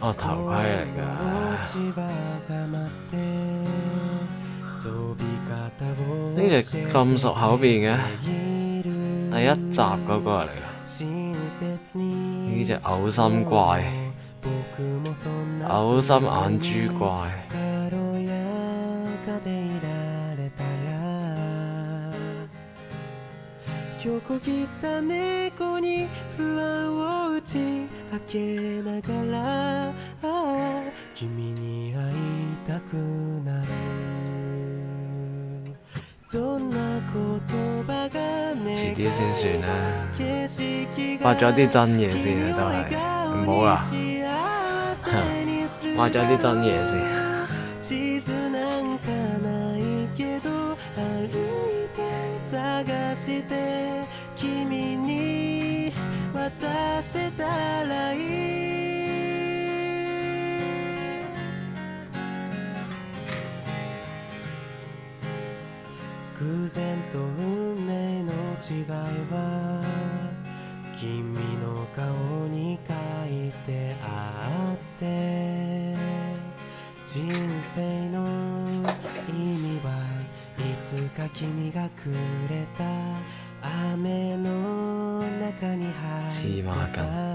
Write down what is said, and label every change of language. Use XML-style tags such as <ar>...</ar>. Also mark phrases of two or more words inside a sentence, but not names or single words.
<yue>哦，頭盔嚟㗎。呢隻咁熟口面嘅，第一集嗰個嚟㗎。呢隻嘔心怪。嘔心眼珠怪。</yue> <ja>軽やかでいられたら横切った猫に不安を打ち明けながら君に会いたくなるどんな言葉が</ja> <yue>遲啲先算啦，</yue> <ja>景色</ja> <yue>畫咗啲真嘢先啊，都係唔好啦，畫咗啲真嘢先。</yue> <ja>地図なんかないけど歩いて探して君に渡せたらいい偶然と運命の違いは君の顔に書いてあって人生の意味はいつか君がくれた雨の中に入ってた</ja>